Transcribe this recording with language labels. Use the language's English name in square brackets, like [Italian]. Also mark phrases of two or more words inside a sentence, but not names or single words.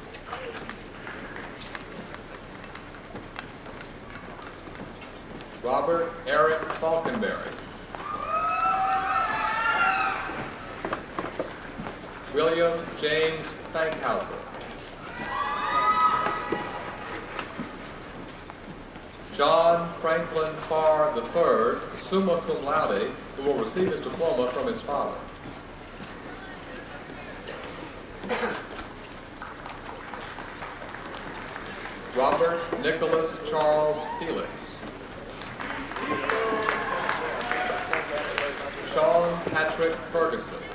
[English] Robert Eric Falkenberry. William James Fankhauser. John Franklin Farr III, [Latin] summa cum laude, [English] who will receive his diploma from his father. Robert Nicholas Charles Felix. Sean Patrick Ferguson.